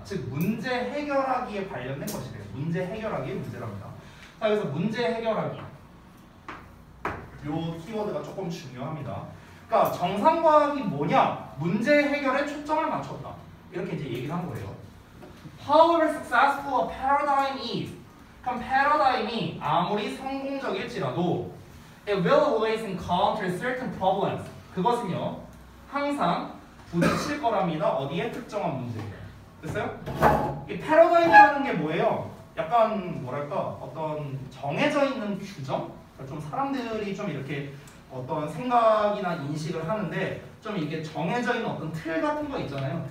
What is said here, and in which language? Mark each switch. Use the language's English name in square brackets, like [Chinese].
[Korean] 즉 문제 해결하기에 관련된 것이래요. 문제 해결하기의 문제랍니다. 자 그래서 문제 해결하기 요 키워드가 조금 중요합니다. 그러니까 정상과학이 뭐냐? 문제 해결에 초점을 맞췄다. 이렇게 이제 얘기를 한 거예요. [English] However successful a paradigm is, [Korean] 그럼 패러다임이 아무리 성공적일지라도 [English] it will always encounter certain problems. [Korean] 그것은요 항상 부딪힐 거랍니다. 어디에? 특정한 문제예요. 됐어요? 이 패러다임이라는 게 뭐예요? 약간 뭐랄까 어떤 정해져 있는 규정? 좀 사람들이 좀 이렇게 어떤 생각이나 인식을 하는데 좀 이렇게 정해져 있는 어떤 틀 같은 거 있잖아요.